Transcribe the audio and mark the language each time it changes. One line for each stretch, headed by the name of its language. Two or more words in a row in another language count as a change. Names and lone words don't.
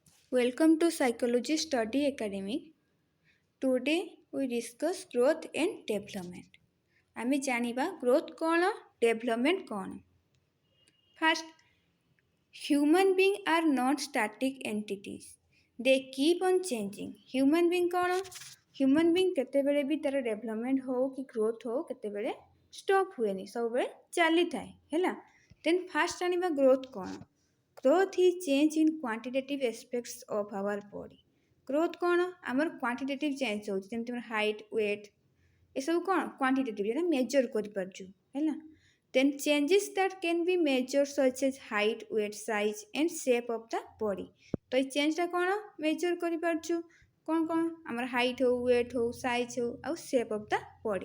English: Welcome to Psychology Study Academic. Today we discuss growth and development.
Odia: ଆମେ ଜାଣିବା growth କ'ଣ development କ'ଣ.
English: First, human beings are not static entities. They keep on changing. Human being କ'ଣ? Human being
Odia: କେତେବେଳେ ବି ତାର development ହଉ କି growth ହଉ କେତେବେଳେ stop ହୁଏନି, ସବୁବେଳେ ଚାଲିଥାଏ ହେଲା.
English: Then first
Odia: ଜାଣିବା growth କ'ଣ.
English: Growth is change in quantitative aspects of our body.
Odia: Growth କ'ଣ ଆମର
English: quantitative change
Odia: ହେଉଛି, ଯେମିତି ଆମର
English: height weight
Odia: ଏସବୁ କ'ଣ କ୍ୱାଣ୍ଟିଟେଟିଭ୍, ଯେଟା ମେଜର୍ କରିପାରୁଛୁ ହେଲା.
English: then changes that can be measure such as height weight size and shape of the body.
Odia: ତ ଏଇ ଚେଞ୍ଜଟା କ'ଣ ମେଜର୍ କରିପାରୁଛୁ, କ'ଣ କ'ଣ ଆମର ହାଇଟ୍ ହଉ ୱେଟ୍ ହଉ ସାଇଜ୍ ହଉ ଆଉ
English: shape of the body.